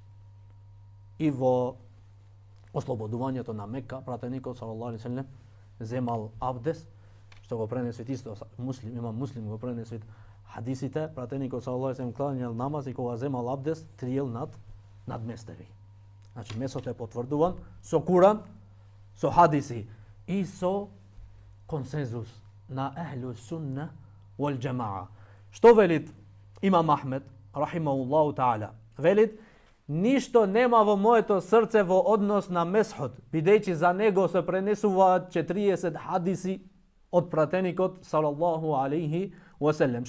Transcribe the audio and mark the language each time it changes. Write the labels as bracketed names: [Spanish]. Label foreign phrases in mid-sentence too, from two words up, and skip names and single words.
[Macedonian] И во ослободувањето на Мека пратеникот [Arabic] صلى الله عليه وسلم [Macedonian] земал абдес, што го пренесет исто муслим, има муслим го пренесет хадисите, пратеникот [Arabic] صلى الله عليه وسلم [Macedonian] кланjал намаз и кога земал абдес триел над местеви. Значи месот е потврдуван со Куран, со хадиси и со консензус на [Arabic] أهل السنة والجماعة. [Macedonian] Што велит Имам Ахмед [Arabic] رحمه الله تعالى? [Macedonian] Велит, ништо нема во моето срце во однос на месхот, бидејќи за него се пренесуваат 40 хадиси од пратеникот [Arabic] صلى الله عليه وسلم.